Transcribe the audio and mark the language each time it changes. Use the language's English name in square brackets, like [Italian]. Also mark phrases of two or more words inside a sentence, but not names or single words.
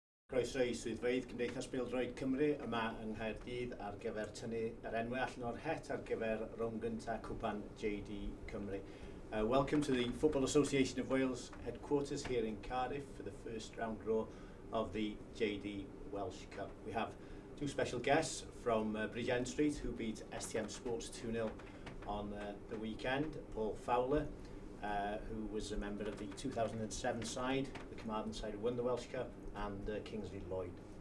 [Welsh] Croeso i swyddfeydd Cymdeithas Bêl-droed Cymru yma yng Nghaerdydd ar gyfer tynnu yr enwau allan o'r het ar gyfer rownd gynta cwpan JD Cymru. [English] Welcome to the Football Association of Wales headquarters here in Cardiff for the first round draw of the JD Welsh Cup. We have two special guests from Bridgend Street who beat STM Sports 2-0 on the weekend. Paul Fowler, who was a member of the 2007 side, the Carmarthen side who won the Welsh Cup, and Kingsley Lloyd.